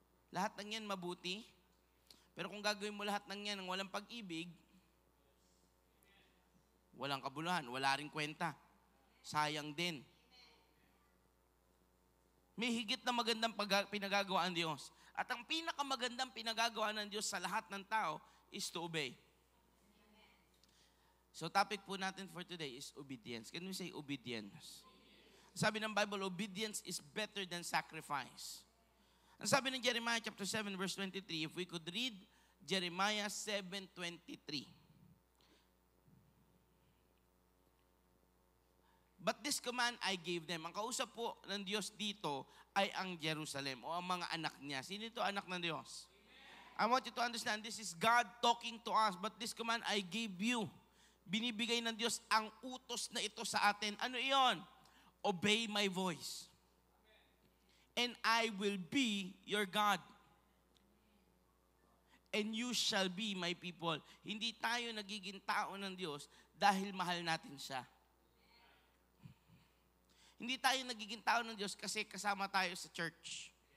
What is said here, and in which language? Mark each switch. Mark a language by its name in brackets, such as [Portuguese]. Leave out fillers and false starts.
[Filipino] Lahat ng yan mabuti. Pero kung gagawin mo lahat ng yan ng walang pag-ibig, walang kabuluhan, wala ring kwenta. Sayang din. May higit na magandang pinagagawa ang Diyos. At ang pinakamagandang pinagagawa ng Diyos sa lahat ng tao [English] is to obey. So topic [Filipino] po natin [English] for today is obedience. Can we say obedience? [Filipino] Sabi ng [English] Bible, obedience is better than sacrifice. [Filipino] Ang sabi ng [English] Jeremiah chapter 7 verse 23, if we could read Jeremiah 7:23. But this command I gave them. [Filipino] Ang kausap po ng Diyos dito ay ang Jerusalem o ang mga anak niya. Sino ito anak ng Diyos? [English] I want you to understand, this is God talking to us, but this command I gave you. [Filipino] Binibigay ng Diyos ang utos na ito sa atin. Ano iyon? [English] Obey my voice. And I will be your God. And you shall be my people. [Filipino] Hindi tayo nagiging tao ng Diyos dahil mahal natin siya. Hindi tayo nagiging tao ng Diyos kasi kasama tayo sa church.